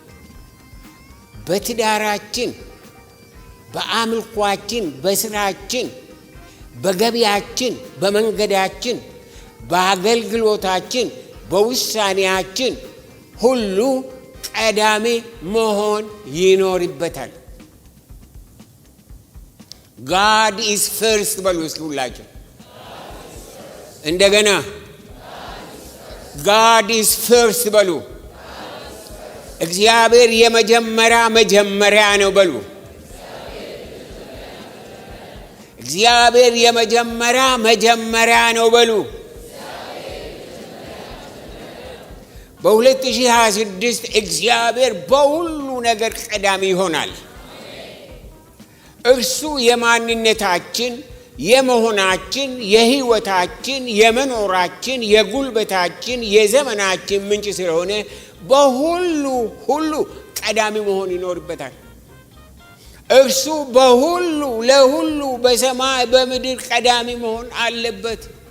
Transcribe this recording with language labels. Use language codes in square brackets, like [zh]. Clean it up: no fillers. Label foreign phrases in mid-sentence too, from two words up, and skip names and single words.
[am] በትዳራችን፣ በአምልኳችን፣ በስራችን፣ በገቢያችን፣ በመንገዳችን፣ በአገልግሎታችን፣ በውሳኔያችን ሁሉ ቀዳሚ መሆን ይኖርበታል። [en] God is first [am] በሉ እስኪ ሁላችሁ እንደገና [en] God is first [am] በሉ። እግዚአብሔር የመጀመሪያ ነው በሉ። እግዚአብሔር የመጀመሪያ ነው በሉ። በ2026 እግዚአብሔር በሁሉ ነገር ቀዳሚ ይሆናል። እርሱ የማንነታችን፣ የመሆናችን፣ የሕይወታችን፣ የመኖራችን፣ የጉልበታችን፣ የዘመናችን ምንጭ ስለሆነ በሁሉ ቀዳሚ መሆን ይኖርበታል። እርሱ በሁሉ ለሁሉ በሰማይ በምድር ቀዳሚ መሆን አለበት።